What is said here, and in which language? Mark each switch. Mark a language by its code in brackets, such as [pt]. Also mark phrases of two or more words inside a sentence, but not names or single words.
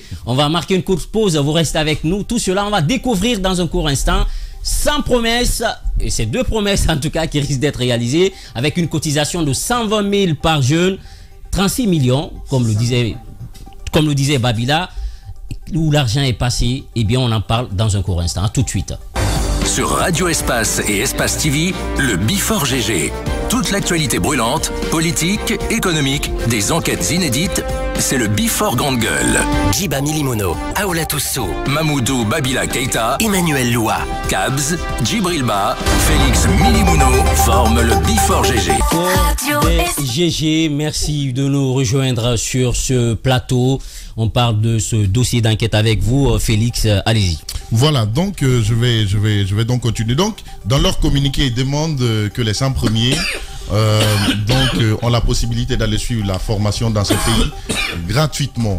[fr] On va marquer une courte pause, vous restez avec nous. Tout cela, on va découvrir dans un court instant, sans promesse, et c'est 2 promesses en tout cas qui risquent d'être réalisées, avec une cotisation de 120 000 par jeune, 36 millions, comme le disait Babila, où l'argent est passé. Eh bien, on en parle dans un court instant. À tout de suite. Sur Radio Espace et Espace TV, le Before GG. Toute l'actualité brûlante, politique, économique, des enquêtes inédites, c'est le Before Grande Gueule. Djiba Milimono, Aoula Toussou, Mamoudou Babila Keita, Emmanuel Loua, Kabz, Djibril Ba, Félix Milimono forment le Before GG. GG, merci de nous rejoindre sur ce plateau. On parle de ce dossier d'enquête avec vous, Félix, allez-y. Voilà, donc je vais donc continuer. Donc, dans leur communiqué, ils demandent que les 100 premiers ont la possibilité d'aller suivre la formation dans ce pays gratuitement.